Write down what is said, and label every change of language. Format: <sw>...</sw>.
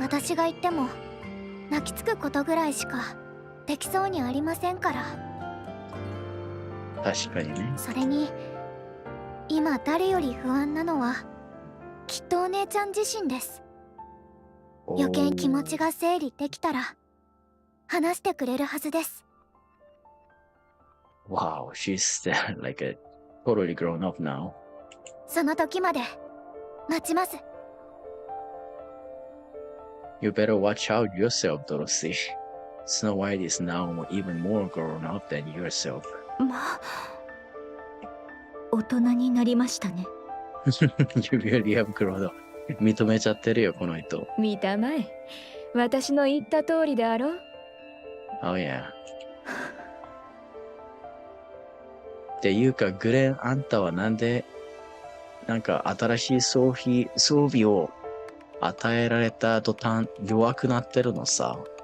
<ja>私が言っても泣きつくことぐらいしかできそうにありませんから。確かにね。それに今誰より不安なのはきっとお姉ちゃん自身です。余計気持ちが整理できたら話してくれるはずです。</ja> <en>Wow, she's like a totally grown up now.</en> <ja>その時まで待ちます。</ja> <en>You better watch out yourself, Dorothy. Snow White is now even more grown up than yourself.</en> <ja>まあ、大人になりましたね。</ja> <en>You really have grown up.</en> <ja>認めちゃってるよ、この人。見たまえ。私の言った通りであろう。</ja> <en>Oh yeah.</en> <ja>っていうか、グレン、あんたはなんで、なんか新しい装備を与えられた途端弱くなってるのさ。</ja>